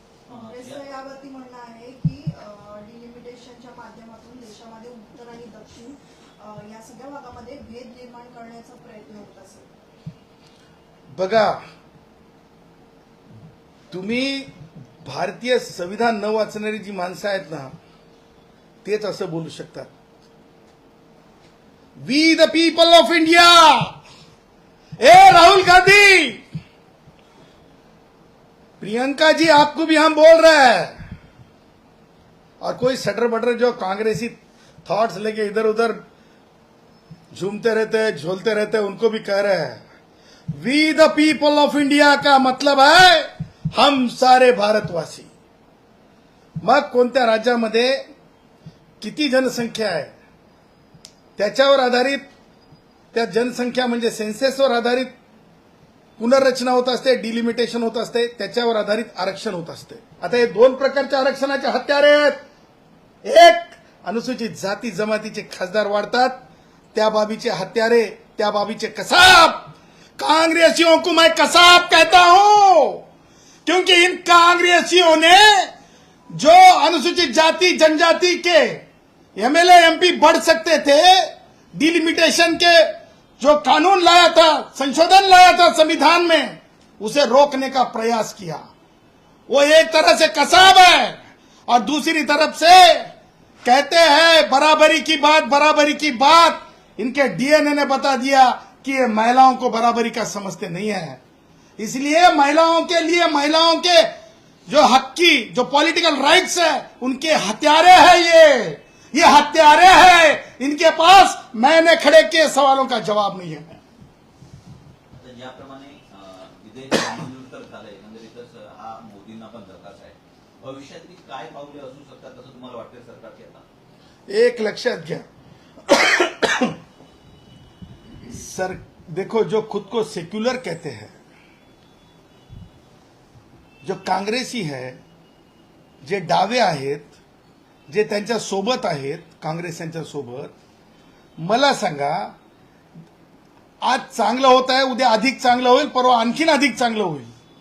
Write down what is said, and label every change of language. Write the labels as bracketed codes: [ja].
[mr] काँग्रेसचं यावरती म्हणणं आहे की डिलिमिटेशनच्या माध्यमातून देशामध्ये उत्तर आणि दक्षिण या सगळ्या भागामध्ये भेद निर्माण करण्याचा प्रयत्न होत असेल. बघा, तुम्ही भारतीय संविधान न वाचणारी जी माणसं आहेत ना तेच असं बोलू शकतात. [en] we the people of India, [hi] ए राहुल गांधी, प्रियंका जी आपको भी हम बोल रहे हैं, और कोई सटर बटर जो कांग्रेसी थॉट्स लेके इधर उधर झूमते रहते हैं, झोलते रहते हैं, उनको भी कह रहे हैं we the people of India का मतलब है हम सारे भारतवासी. [mr] मग कोणत्या राज्यामध्ये किती जनसंख्या आहे त्याच्यावर आधारित, त्या जनसंख्या म्हणजे सेन्सेसवर आधारित पुनर्रचना होत असते, डिलिमिटेशन होत असते, त्याच्यावर आधारित आरक्षण होत असते. आता हे दोन प्रकारच्या आरक्षणाचे हत्यारे आहेत. एक, अनुसूचित जाती जमातीचे खासदार वाढतात, त्या बाबीचे हत्यारे, त्या बाबीचे कसाब. [hi] कांग्रेसियों को मैं कसाब कहता हूं क्योंकि इन कांग्रेसियों ने जो अनुसूचित जाति जनजाति के एमएलए एमपी बढ़ सकते थे, डिलिमिटेशन के जो कानून लाया था, संशोधन लाया था संविधान में, उसे रोकने का प्रयास किया. वो एक तरह से कसाब है और दूसरी तरफ से कहते हैं बराबरी की बात, बराबरी की बात. इनके डीएनए ने बता दिया कि ये महिलाओं को बराबरी का समझते नहीं है. इसलिए महिलाओं के लिए, महिलाओं के जो हक की, जो पॉलिटिकल राइट्स है, उनके हत्यारे हैं ये हत्यारे हैं. इनके पास मैंने खड़े किए सवालों का जवाब नहीं है. [mr] ज्याप्रमाणे विधेयक मंजूर तर झालंय, एकंदरीतच हा मोदींना पण धक्काच आहे. भविष्यातली काय पावले असू शकतात असं तुम्हाला वाटतंय सरकारची? आता एक लक्षात घ्या, [hi] सर देखो, जो खुद को सेक्युलर कहते हैं, जो काँग्रेसी है, [mr] जे डावे आहेत, जे त्यांच्या सोबत आहेत, काँग्रेस यांच्या सोबत, मला सांगा, आज चांगलं होत आहे, उद्या अधिक चांगलं होईल, परवा आणखीन अधिक चांगलं होईल.